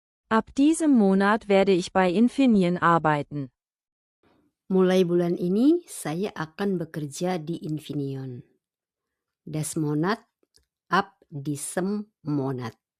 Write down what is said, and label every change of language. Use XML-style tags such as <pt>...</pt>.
<de>Ab diesem Monat werde ich bei Infineon arbeiten.</de> <id>mulai bulan ini saya akan bekerja di Infineon.</id> <de>Das Monat ab diesem Monat.</de>